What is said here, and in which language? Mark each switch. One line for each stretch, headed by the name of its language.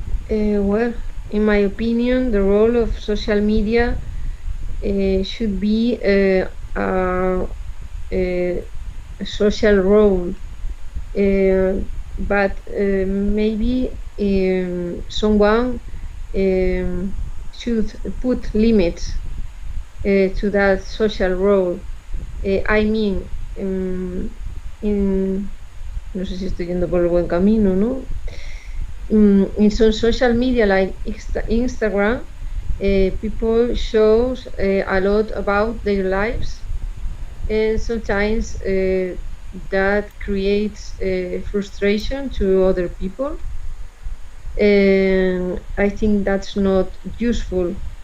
English: Well, in my opinion, the role of social media should be a, a social role, but maybe someone should put limits to that social role. I mean, in,
Spanish: no sé si estoy yendo por el buen camino, ¿no?
English: In some social media like Instagram, people shows a lot about their lives, and sometimes that creates frustration to other people, and I think that's not useful.